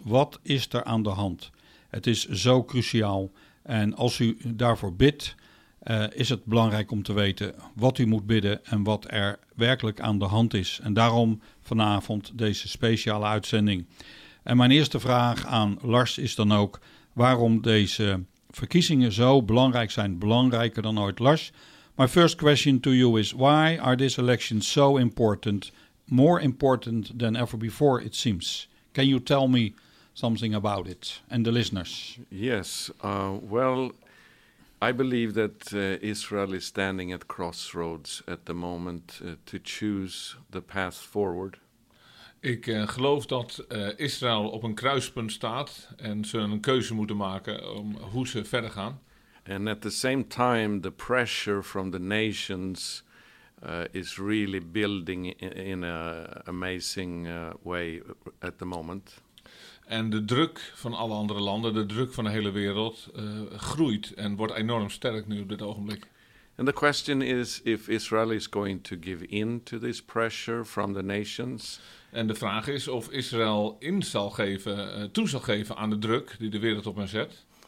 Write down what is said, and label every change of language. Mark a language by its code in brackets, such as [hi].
[nl] Wat is er aan de hand? Het is zo cruciaal en als u daarvoor bidt, is het belangrijk om te weten wat u moet bidden en wat er werkelijk aan de hand is. En daarom vanavond deze speciale uitzending. En mijn eerste vraag aan Lars is dan ook waarom deze verkiezingen zo belangrijk zijn, belangrijker dan ooit. [en] Lars, my first question to you is why are these elections so important, more important than ever before it seems? Can you tell me something about it and the listeners? Yes. Well, I believe that Israel is standing at crossroads at the moment to choose the path forward. [nl] Ik geloof dat Israël op een kruispunt staat en ze een keuze moeten maken om hoe ze verder gaan. [en] And at the same time, the pressure from the nations is really building in an amazing way at the moment. [nl] En de druk van alle andere landen, de druk van de hele wereld, groeit en wordt enorm sterk nu op dit ogenblik. [en] And the question is if Israel is going to give in to this pressure from the nations. [nl] En de vraag is of Israël in zal geven, toe zal geven aan de druk die de wereld op hen zet.